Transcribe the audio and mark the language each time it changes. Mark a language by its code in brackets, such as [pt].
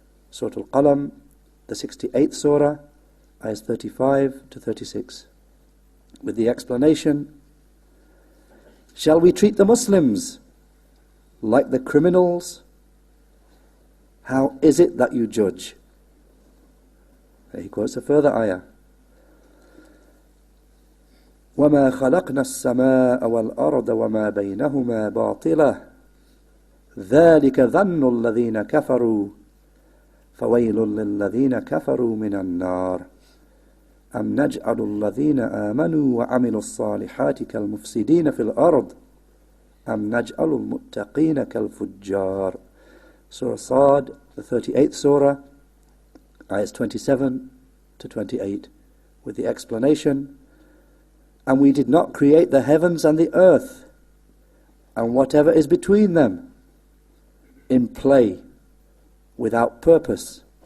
[en] Surah Al-Qalam, the 68th surah, ayahs 35 to 36. With the explanation, shall we treat the Muslims like the criminals? How is it that you judge? He quotes a further ayah, [ar] وَمَا خَلَقْنَا السَّمَاءَ وَالْأَرْضَ وَمَا بَيْنَهُمَا بَاطِلًا ذَلِكَ ظَنُّ الَّذِينَ كَفَرُوا فَوَيْلٌ لِلَّذِينَ كَفَرُوا مِنَ النَّارِ أَمْ نَجْعَلُ الَّذِينَ آمَنُوا وَعَمِلُوا الصَّالِحَاتِ كَالْمُفْسِدِينَ فِي الْأَرْضِ أَمْ نَجْعَلُ الْمُتَّقِينَ كَالْفُجَّارِ. [en] Surah Sad, the 38th surah, ayahs 27 to 28, with the explanation, and we did not create the heavens and the earth and whatever is between them in play without purpose.